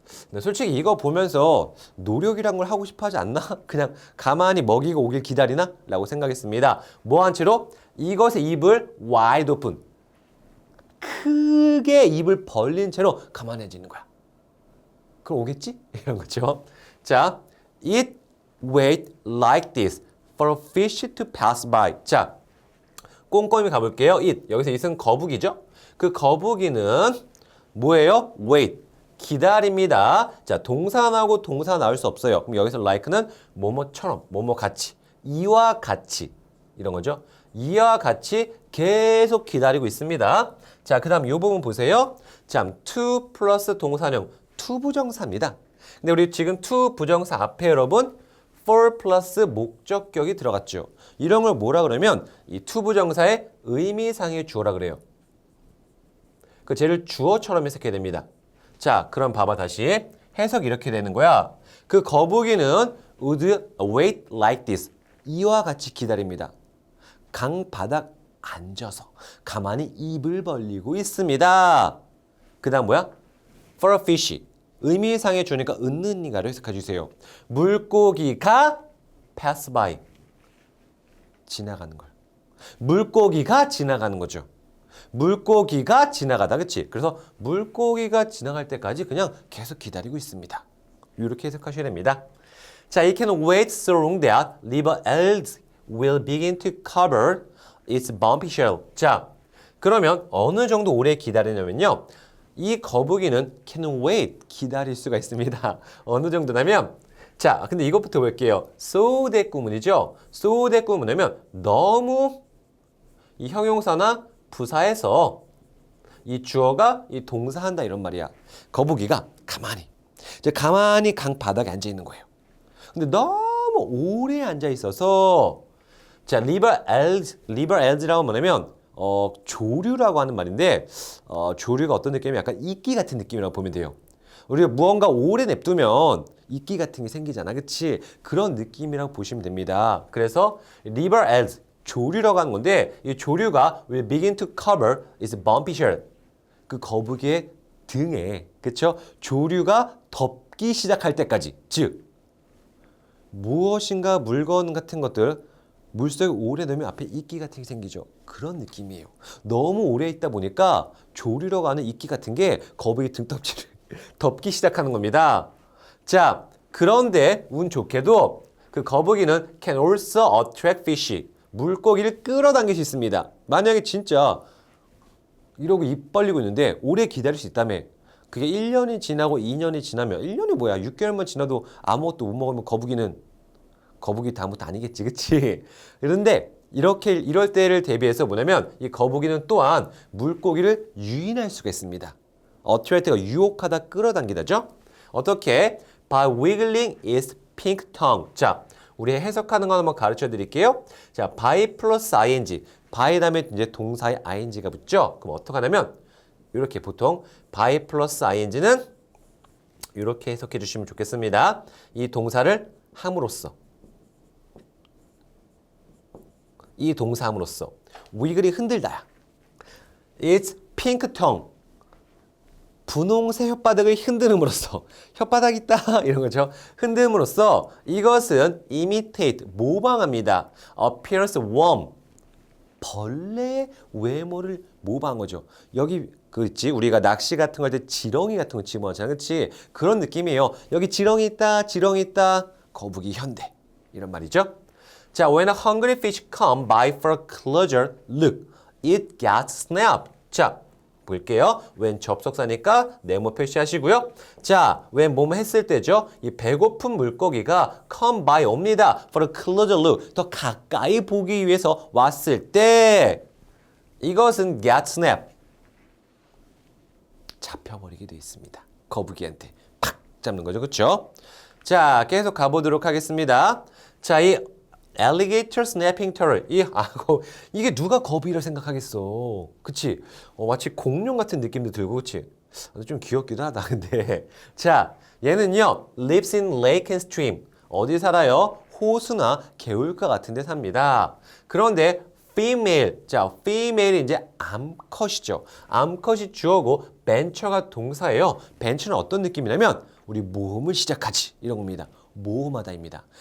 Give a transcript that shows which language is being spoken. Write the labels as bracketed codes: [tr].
[ko] 네, 솔직히 이거 보면서 노력이란 걸 하고 싶어 하지 않나? 그냥 가만히 먹이가 오길 기다리나? 라고 생각했습니다. 뭐한 채로? 이것의 입을 [en] wide open. [ko] 크게 입을 벌린 채로 가만히 앉아 있는 거야. 그럼 오겠지? 이런 거죠. [en] 자, it wait like this for a fish to pass by. [ko] 자, 꼼꼼히 가볼게요. it. 여기서 it은 거북이죠? 그 거북이는 뭐예요? wait. 기다립니다. 자, 동사 나오고 동사 나올 수 없어요. 그럼 여기서 like는 뭐뭐처럼, 뭐뭐 같이, 이와 같이 이런 거죠. 이와 같이 계속 기다리고 있습니다. 자, 그 다음 이 부분 보세요. 자, to 플러스 동사형, to 부정사입니다. 근데 우리 지금 to 부정사 앞에 여러분 for 플러스 목적격이 들어갔죠. 이런 걸 뭐라 그러면 이 to 부정사의 의미상의 주어라 그래요. 그 쟤를 주어처럼 해석해야 됩니다. 자, 그럼 봐봐 다시. 해석이 이렇게 되는 거야. 그 거북이는 [en] would wait like this. [ko] 이와 같이 기다립니다. 강 바닥 앉아서 가만히 입을 벌리고 있습니다. 그 다음 뭐야? [en] For a fish. [ko] 의미상의 주니까 은는 이가로 해석해 주세요. 물고기가 [en] pass by. [ko] 지나가는 걸. 물고기가 지나가는 거죠. 물고기가 지나가다, 그치? 그래서 물고기가 지나갈 때까지 그냥 계속 기다리고 있습니다. 이렇게 해석하셔야 됩니다. [en] 자, it can wait so long that river elves will begin to cover its bumpy shell. [ko] 자, 그러면 어느 정도 오래 기다리냐면요. 이 거북이는 [en] can wait, [ko] 기다릴 수가 있습니다. 어느 정도냐면, 자, 근데 이것부터 볼게요. so that 구문이죠. so that 구문이면 너무 이 형용사나 부사에서 이 주어가 이 동사한다 이런 말이야. 거북이가 가만히, 이제 가만히 강 바닥에 앉아 있는 거예요. 근데 너무 오래 앉아 있어서, 자, river elves라고 뭐냐면 조류라고 하는 말인데, 조류가 어떤 느낌이면 약간 이끼 같은 느낌이라고 보면 돼요. 우리가 무언가 오래 냅두면 이끼 같은 게 생기잖아, 그치? 그런 느낌이라고 보시면 됩니다. 그래서 [en] river elves, [ko] 조류라고 하는 건데, 이 조류가 [en] will begin to cover its bumpy shell. [ko] 그 거북이의 등에, 그쵸? 조류가 덮기 시작할 때까지. 즉, 무엇인가 물건 같은 것들, 물속에 오래 넣으면 앞에 이끼 같은 게 생기죠. 그런 느낌이에요. 너무 오래 있다 보니까 조류라고 하는 이끼 같은 게 거북이 등껍질을 덮기 시작하는 겁니다. 자, 그런데 운 좋게도 그 거북이는 [en] can also attract fish. [ko] 물고기를 끌어당길 수 있습니다. 만약에 진짜 이러고 입 벌리고 있는데 오래 기다릴 수 있다며. 그게 1년이 지나고 2년이 지나면, 1년이 뭐야? 6개월만 지나도 아무것도 못 먹으면 거북이 다음부터 아니겠지, 그치? 그런데 이럴 때를 대비해서 뭐냐면 이 거북이는 또한 물고기를 유인할 수가 있습니다. attract가 유혹하다, 끌어당기다죠. 어떻게? [en] By wiggling its pink tongue. [ko] 자, 우리 해석하는 거 한번 가르쳐 드릴게요. 자, by 플러스 ing. by 다음에 이제 동사에 ing가 붙죠. 그럼 어떻게 하냐면 이렇게 보통 by 플러스 ing는 이렇게 해석해 주시면 좋겠습니다. 이 동사를 함으로써, 이 동사 함으로써 위글이 흔들다야. [en] It's pink tongue. [ko] 분홍색 혓바닥을 흔들음으로써 혓바닥 있다 이런 거죠. 흔들음으로써 이것은 imitate 모방합니다. [en] appears worm [ko] 벌레의 외모를 모방한 거죠. 여기 그렇지 우리가 낚시 같은 거 할 때 지렁이 같은 거 집어넣잖아, 그렇지? 그런 느낌이에요. 여기 지렁이 있다, 지렁이 있다. 거북이 현대 이런 말이죠. [en] 자, when a hungry fish come by for a closer look, it gets snapped. [ko] 자. 볼게요. when 접속사니까 네모 표시하시고요. 자, when 뭐뭐 했을 때죠. 이 배고픈 물고기가 [en] come by [ko] 옵니다. [en] for a closer look. [ko] 더 가까이 보기 위해서 왔을 때 이것은 [en] get snap. [ko] 잡혀버리게 돼 있습니다. 거북이한테 팍 잡는 거죠. 그렇죠? 자, 계속 가보도록 하겠습니다. 자, 이 [en] alligator snapping turtle. [ko] 이게 누가 거북이라 생각하겠어. 그치? 마치 공룡 같은 느낌도 들고, 그치? 좀 귀엽기도 하다, 근데. [en] 자, [ko] 얘는요, [en] lives in lake and stream. [ko] 어디 살아요? 호수나 개울가 같은 데 삽니다. 그런데 female. 자, female이 이제 암컷이죠. 암컷이 주어고 venture가 동사예요. venture는 어떤 느낌이냐면 우리 모험을 시작하지. 이런 겁니다. 모험하다입니다.